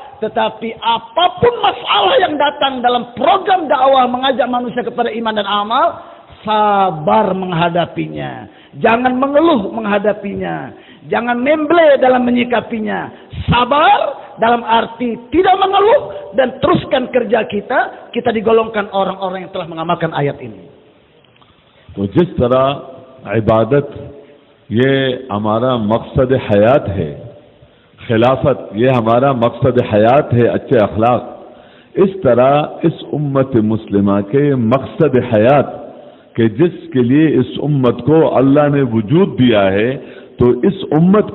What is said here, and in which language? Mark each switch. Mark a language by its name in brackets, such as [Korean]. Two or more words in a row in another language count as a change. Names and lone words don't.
[Indonesian] Tetapi apapun masalah yang datang dalam program dakwah mengajak manusia kepada iman dan amal, sabar menghadapinya. Jangan mengeluh menghadapinya. Jangan memble dalam menyikapinya. Sabar dalam arti tidak mengeluh dan teruskan kerja kita. Kita digolongkan orang-orang yang telah mengamalkan ayat ini. [Hindi] तो जिस तरह इबादत ये हमारा मकसद हयात है, खिलाफत ये हमारा मकसद हयात है, अच्छे अखलाक, इस तरह इस उम्मत मुस्लिमा के मकसद हयात कि जिसके लिए इस उम्मत को अल्लाह ने वजूद दिया है, तो इस उम्मत